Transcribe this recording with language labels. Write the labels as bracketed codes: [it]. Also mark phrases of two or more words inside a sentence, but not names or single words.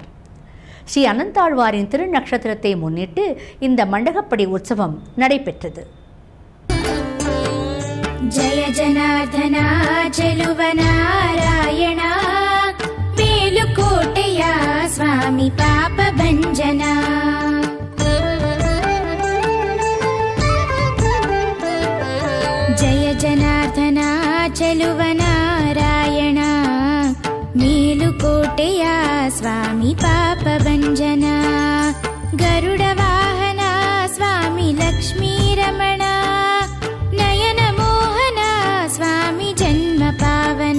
[ta] ஸ்ரீ அனந்தாழ்வாரின் திருநக்ஷத்திரத்தை முன்னிட்டு இந்த மண்டகப்படி உற்சவம் நடைபெற்றது. [kn] ಜಯ ಜನಾರ್ದನ ಚೆಲುವನಾರಾಯಣ ಮೇಲುಕೋಟೆಯ ಸ್ವಾಮಿ ಪಾಪ ಭಂಜನ. ಜಯ ಜನಾರ್ದನ ಚೆಲುವ ನಾರಾಯಣ ಮೇಲುಕೋಟೆಯ ಸ್ವಾಮಿ ಪಾಪ ಭಂಜನ. ಗರುಡ ವಾಹನ ಸ್ವಾಮಿ ಲಕ್ಷ್ಮೀ ರಮಣ ನಯನ ಮೋಹನ ಸ್ವಾಮಿ ಜನ್ಮ ಪಾವನ.